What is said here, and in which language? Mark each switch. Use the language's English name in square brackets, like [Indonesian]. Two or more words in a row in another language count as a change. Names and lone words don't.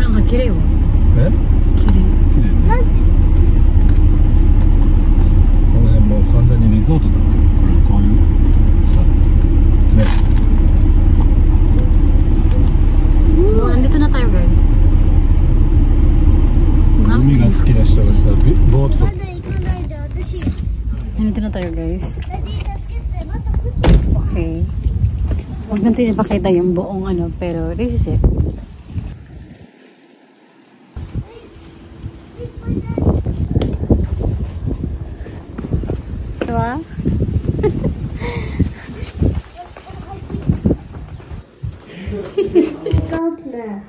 [Japanese] 綺麗よ。え？綺麗。綺麗。なんでこの辺もう完全にリゾートだね。こういうさね。 [Filipino] Nandito na tayo guys. [Japanese] Umiが好きな人がさ、ボートとまだ行かないで、私。 [Filipino] Nandito na tayo guys. [English] Daddy, [Japanese] 助けて、また降ってるわ。 [Filipino] Okay. Huwag natin ipakita yung buong ano, pero [English] this is it. [Filipino] Diba? [English] Partner.